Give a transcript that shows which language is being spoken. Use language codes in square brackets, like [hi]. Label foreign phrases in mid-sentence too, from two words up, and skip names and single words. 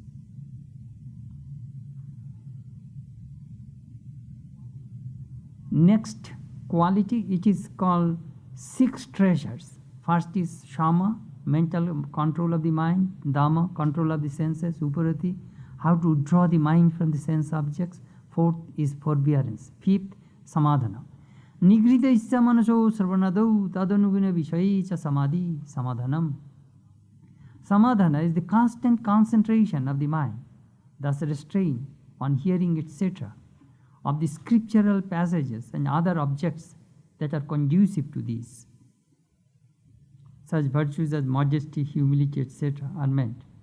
[en] Next quality, it is called 6 treasures. First is Shama, mental control of the mind. Dhamma, control of the senses. Uparati, how to draw the mind from the sense objects. 4th is forbearance. 5th, Samadhana. [sa] Nigrita isya manaso sarvanadau tadanuguna vishayi cha samadhi samadhanam. [en] Samadhana is the constant concentration of the mind, thus restraint on hearing, etc., of the scriptural passages and other objects that are conducive to these. Such virtues as modesty, humility, etc. are meant.